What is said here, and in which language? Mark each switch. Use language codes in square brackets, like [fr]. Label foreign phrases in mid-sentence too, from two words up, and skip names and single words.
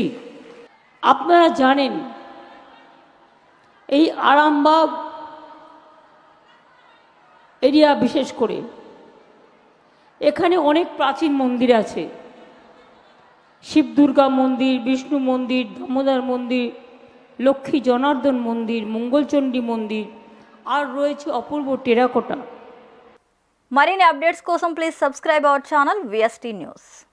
[bn] আপনারা জানেন এই আরামবাগ এরিয়া বিশেষ করে এখানে অনেক প্রাচীন মন্দির আছে, শিব দুর্গা মন্দির, বিষ্ণু মন্দির, দামোদর মন্দির, লক্ষ্মী জনার্দন মন্দির, মঙ্গলচণ্ডী মন্দির, আর রয়েছে অপূর্ব টেরাকোটা। [te] మరిన్ని అప్డేట్స్ కోసం [en] please subscribe our channel [te] VST న్యూస్.